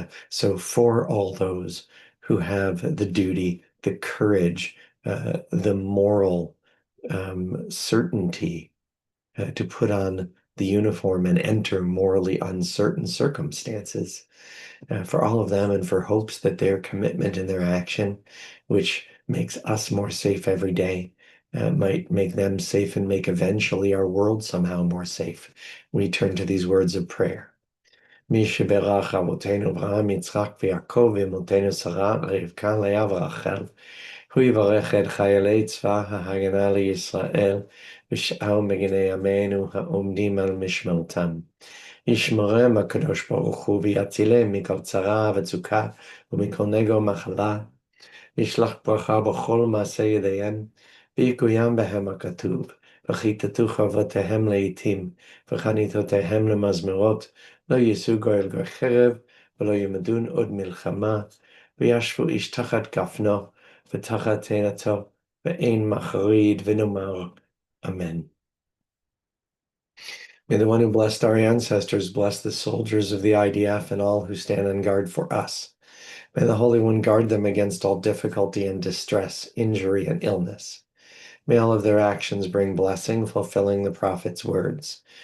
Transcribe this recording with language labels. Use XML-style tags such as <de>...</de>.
<en>So for all those who have the duty, the courage, the moral certainty to put on the uniform and enter morally uncertain circumstances, for all of them and for hopes that their commitment and their action, which makes us more safe every day, might make them safe and make eventually our world somehow more safe. We turn to these words of prayer.</en> <he>מי שברך אבותינו אברהם, יצחק ויעקב, ואמותינו שרה, רבקה, לאה ורחל, הוא יברך את חיילי צבא ההגנה לישראל, ושאר מגיני עמנו העומדים על משמרתם. ישמרם הקדוש ברוך הוא, ויצילם מכל צרה וצוקה, ומכל נגע ומחלה, ישלח ברכה בכל מעשה ידיהם, ויקוים בהם הכתוב, וכיתתו חרבותיהם לעתים, וחניתותיהם למזמרות, לא יישאו גוי גוי חרב, ולא ילמדון עוד מלחמה, וישבו איש תחת גפנו, ותחת תאנתו, ואין מחריד, ונאמר, Amen.</he> <en>May the one who blessed our ancestors bless the soldiers of the IDF and all who stand on guard for us. May the Holy One guard them against all difficulty and distress, injury and illness. May all of their actions bring blessing, fulfilling the prophet's words.</en>